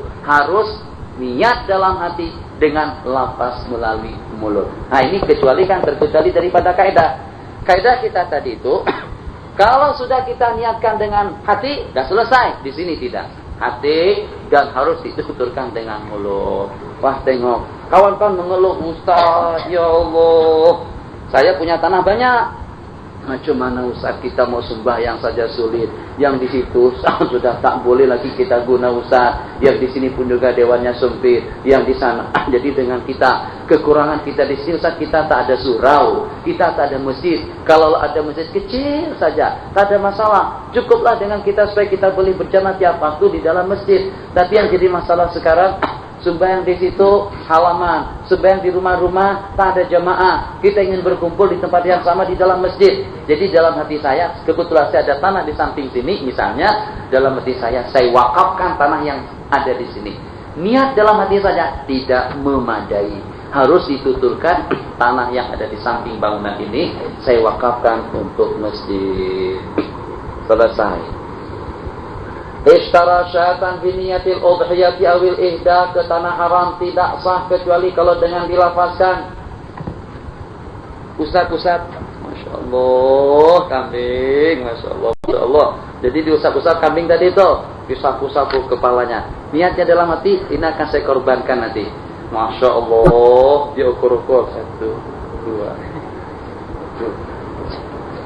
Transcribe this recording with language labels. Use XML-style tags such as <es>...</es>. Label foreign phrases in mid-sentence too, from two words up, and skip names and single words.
<ms>Harus niat dalam hati dengan lafaz melalui mulut. Nah ini kecuali kan terkecuali daripada kaidah. Kaidah kita tadi itu, kalau sudah kita niatkan dengan hati, sudah selesai. Di sini tidak. Hati dan harus dituturkan dengan mulut. Wah tengok, kawan-kawan mengeluh, Ustaz,</ms> <ar>ya Allah,</ar> <ms>saya punya tanah banyak. Macam mana Ustaz kita mau sembahyang saja sulit. Yang di situ sudah tak boleh lagi kita guna Ustaz. Yang di sini pun juga dewannya sempit. Yang di sana. Jadi dengan kita, kekurangan kita di sini Ustaz, kita tak ada surau, kita tak ada masjid. Kalau ada masjid kecil saja, tak ada masalah. Cukuplah dengan kita supaya kita boleh berjamaah tiap waktu di dalam masjid. Tapi yang jadi masalah sekarang, sembahyang di situ halaman, sembahyang di rumah-rumah tak ada jamaah. Kita ingin berkumpul di tempat yang sama di dalam masjid. Jadi dalam hati saya, kebetulan saya ada tanah di samping sini, misalnya dalam hati saya wakafkan tanah yang ada di sini. Niat dalam hati saja tidak memadai. Harus dituturkan tanah yang ada di samping bangunan ini saya wakafkan untuk masjid. Selesai.</ms> <ar>Ishtara syatan biniyatil udhiyati awil ihda,</ar> <ms>ke tanah haram tidak sah kecuali kalau dengan dilafazkan. Ustaz,</ms> <ar>Masya Allah</ar> <ms>kambing,</ms> <ar>Masya Allah.</ar> <ms>Jadi diusap-usap kambing tadi itu, disapu-sapu kepalanya. Niatnya dalam hati, ini akan saya korbankan nanti.</ms> <ar>Masya Allah,</ar> <ms>dia ukur-ukur 1, 2.</ms>